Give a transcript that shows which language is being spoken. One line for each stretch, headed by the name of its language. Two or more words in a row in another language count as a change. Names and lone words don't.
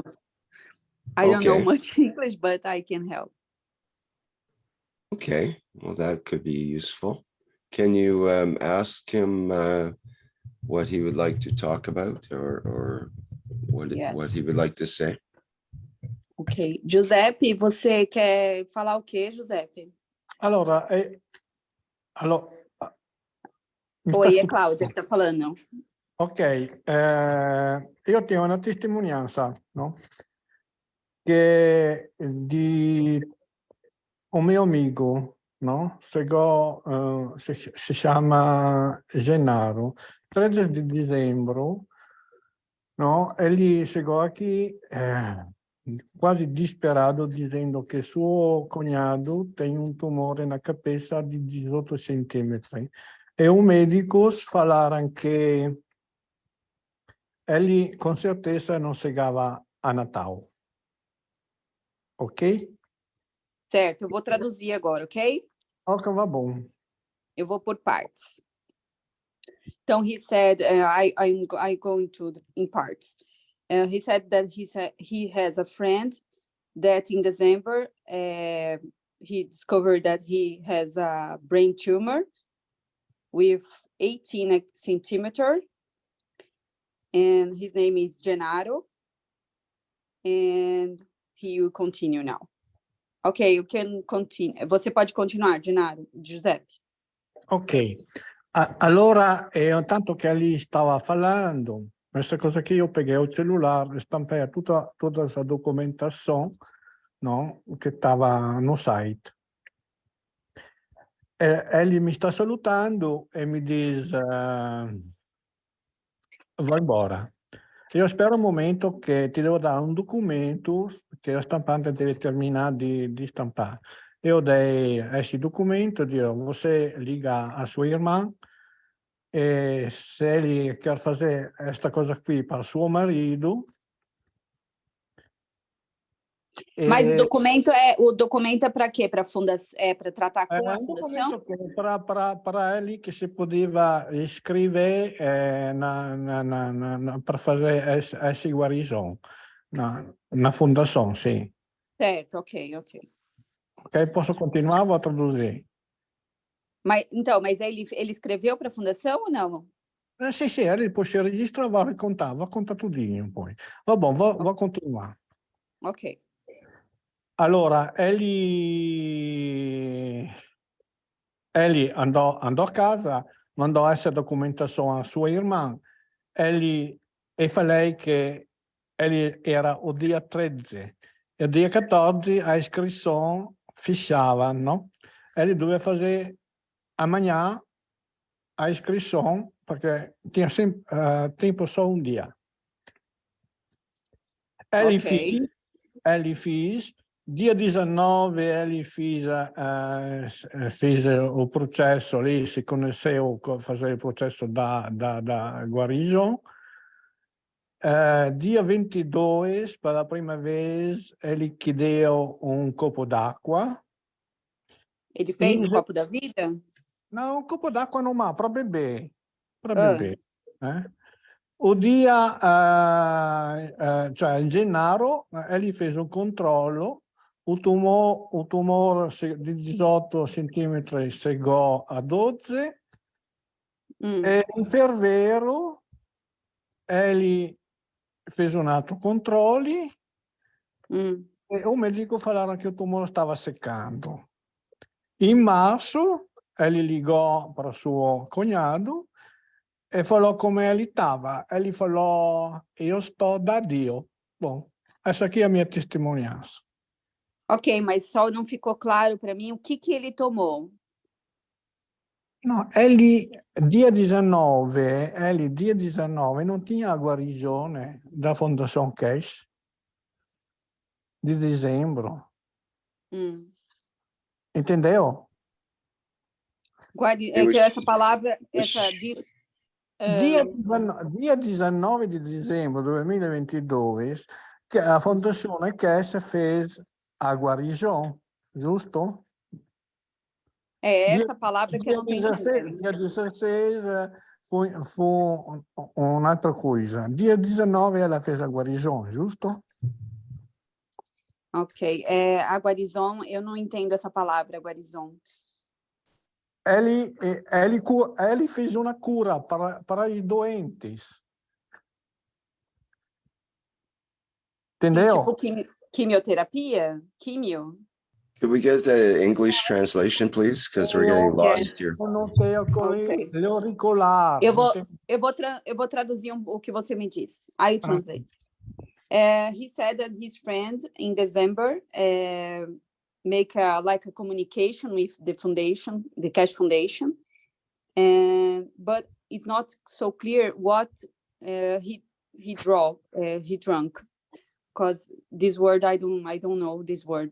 English: I don't know much English, but I can help. Okay, well, that could be useful. Can you ask him what he would like to talk about, or what Yes. he would like to say? Ok.
Portuguese: Giuseppe, você quer falar o quê, Giuseppe?
Italian: Allora, mi sta
Portuguese: Oi, é
Italian: ascoltando?
Portuguese: Cláudia que está falando.
Italian: Ok, io tenho una testimonianza, no? Che di un mio amico, no? Si chiama Gennaro. 13 di dicembre, no?
Portuguese: Ele chegou aqui quase disperado, dizendo que suo cunhado tem um tumore na cabeça de 18 centímetros. E os médicos falaram que ele com certeza não chegava a Natal. Ok? Certo, eu vou traduzir agora, ok? Ok, va bom. Eu vou por partes. Então,
English: he said, I'm going to in parts. He said that he has a friend that in December, he discovered that he has a brain tumor with 18 centimeters, and his name is Gennaro, and he will continue now. Ok, you can continue.
Portuguese: Você pode continuar, Gennaro, Giuseppe.
Italian: Ok, allora tanto che lì stava parlando, questa cosa che io peguei il cellulare, stampai tutta questa documentazione, no, che stava
Portuguese: no site.
Italian: Egli mi sta salutando e mi dice
Portuguese: vai embora.
Italian: Io spero un momento che ti devo dare un documento che la stampante deve terminare di stampare.
Portuguese: Eu dei esse documento, digo, você liga a sua irmã e se ele quer fazer esta coisa aqui para suo marido. Mas o documento é para quê? Para tratar com a fundação? Para ele que se podia escrever para fazer essa guarigione na fundação, sim. Certo, ok. Ok, posso continuar? Vou traduzir. Mas ele escreveu para a fundação ou não? Sì, ele depois se registra, vai contar tudinho poi. Va bom, vou continuar. Ok.
Italian: Allora, ele andò a casa, mandò essa documentazione a sua irmã.
Portuguese: E falei che ele era o dia 13. E o dia 14 a iscrizione fissava, no? Ele
Italian: doveva fare
Portuguese: amanhã a iscrizione perché tinha sempre tempo só um dia. Ele fez, dia 19 ele fez o processo lì, si conheceu fazer o processo da guarigione. Dia 22, pela primeira vez, ele chiedeu um copo d'acqua. Ele fez o copo da vida? Não, um copo d'acqua normal, para beber. O dia,
Italian: cioè in gennaio,
Portuguese: ele fez
Italian: un controllo,
Portuguese: o
Italian: tumore di 18 centimetri
Portuguese: chegò a 12, e in fevereiro ele fez
Italian: un altro controllo,
Portuguese: e o medico falaram che o tumore
Italian: stava seccando.
Portuguese: In março, ele ligò para suo cognato e falou como ele estava. Ele falou, eu estou
Italian: da Dio.
Portuguese: Bom, essa aqui é a minha testemunhança. Ok, mas só não ficou claro para mim o que ele tomou. No, dia 19 non tinha a guarigione da Fondação Keshe de dezembro. Entendeu? Essa palavra,
Italian: Dia 19 di dicembre 2022, che la Fondazione Keshe
Portuguese: fez a
Italian: guarigione, giusto?
Portuguese: É essa palavra que eu não estou entendendo. Dia 16 foi un'altra coisa. Dia 19 ela fez a guarigione, giusto? Ok. A guarison, eu não entendo essa palavra, guarison. Ele fez uma cura para os doentes. Entendeu? Sim, tipo Quimioterapia? Quimio?
English: Could we get the English translation, please? Because we're getting lost here. Okay.
Italian: L'auricolare.
Portuguese: Eu vou traduzir o que você me disse.
English: I translate. He said that his friend in December make like a communication with the foundation, the Keshe Foundation, but it's not so clear what he drank, because this word I don't know this word.